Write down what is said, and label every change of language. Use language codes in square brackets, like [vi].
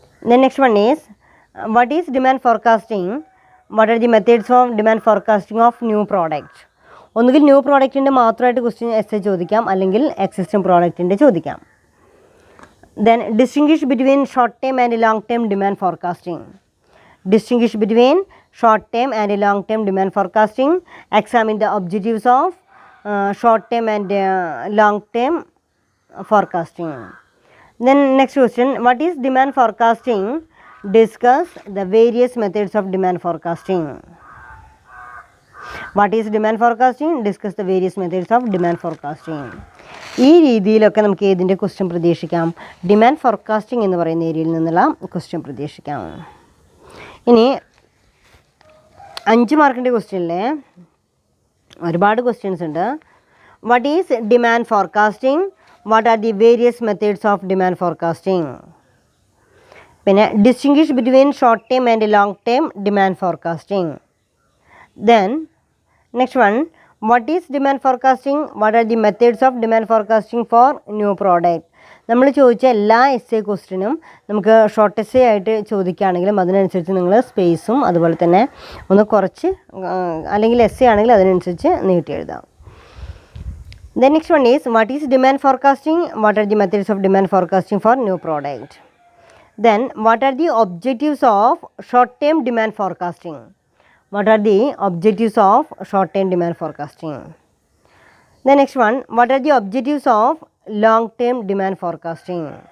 [en] Then next one is, what is demand forecasting, what are the methods of demand forecasting of new product. [ml] ഒന്നുകിൽ new പ്രോഡക്റ്റിൻ്റെ മാത്രമായിട്ട് question essay ചോദിക്കാം, അല്ലെങ്കിൽ existing പ്രോഡക്റ്റിൻ്റെ ചോദിക്കാം. [en] Then distinguish between short term and long term demand forecasting. Distinguish between short term and long term demand forecasting. Examine the objectives of short term and long term forecasting. Then next question, what is demand forecasting? Discuss the various methods of demand forecasting. What is demand forecasting? Discuss the various methods of demand forecasting. [ml] ഈ രീതിയിലൊക്കെ നമുക്ക് ഏതിൻ്റെ question പ്രതീക്ഷിക്കാം? Demand forecasting എന്ന് പറയുന്ന ഏരിയയിൽ നിന്നുള്ള question പ്രതീക്ഷിക്കാം. ഇനി 5 മാർക്കിൻ്റെ ക്വസ്റ്റ്യനിൽ ഒരുപാട് ക്വസ്റ്റ്യൻസ് ഉണ്ട്. [en] What is demand forecasting? What are the various methods of demand forecasting? പിന്നെ distinguish between short term and long term demand forecasting. Then next one, what is demand forecasting? What are the methods of demand forecasting for new product? [ml] നമ്മൾ ചോദിച്ച എല്ലാ essay ക്വസ്റ്റിനും നമുക്ക് short essay ആയിട്ട് ചോദിക്കുകയാണെങ്കിലും അതിനനുസരിച്ച് നിങ്ങൾ സ്പേസും അതുപോലെ തന്നെ ഒന്ന് കുറച്ച്, അല്ലെങ്കിൽ എസ്സേ ആണെങ്കിൽ അതിനനുസരിച്ച് നീട്ടി എഴുതാം. [en] The next one is, what is demand forecasting? What are the methods of demand forecasting for new product? Then what are the objectives of short term demand forecasting? What are the objectives of short term demand forecasting? The next one, what are the objectives of long term demand forecasting?